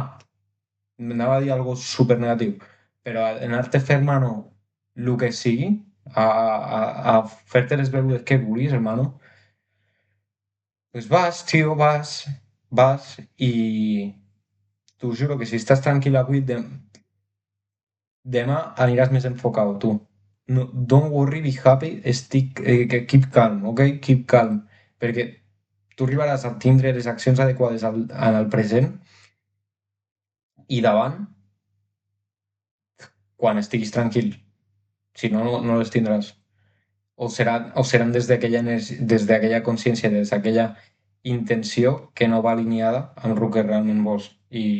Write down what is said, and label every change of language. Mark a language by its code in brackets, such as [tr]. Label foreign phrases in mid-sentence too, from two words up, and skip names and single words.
[ca] Anava a dir algo súper negatiu, però anar-te a fer, hermano, el que sigui, a fer-te les begudes que vulguis, hermano, pues vas, tio, vas i t'ho juro que si estàs tranquil avui, demà aniràs més enfocat, tu. No, [en] don't worry, be happy, keep calm, ok? Keep calm. [ca] Perquè tu arribaràs a tindre les accions adequades en el present i davant quan estiguis tranquil. Si no, no les tindràs. O seran des d'aquella consciència, des d'aquella intenció que no va alineada amb el que realment vols.